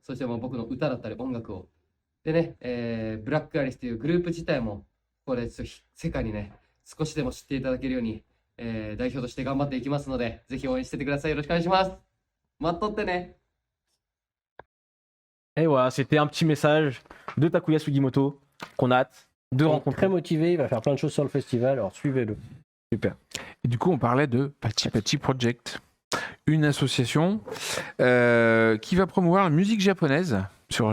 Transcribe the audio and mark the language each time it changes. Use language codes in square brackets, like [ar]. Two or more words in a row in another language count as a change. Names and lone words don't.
[ja] そして僕の歌だったり音楽をでね、ブラックアリスというグループ自体もこれ世界にね少しでも知っていただけるように、代表として頑張っていきますので、ぜひ応援しててください。よろしくお願いします。待っとってね。 [fr] Et voilà, c'était un petit message de Takuya Sugimoto qu'on a hâte de Il est rencontrer. très motivé, il va faire plein de choses sur le festival, alors suivez-le. Super. Et du coup, on parlait de Pachi Pachi Project, une association qui va promouvoir la musique japonaise sur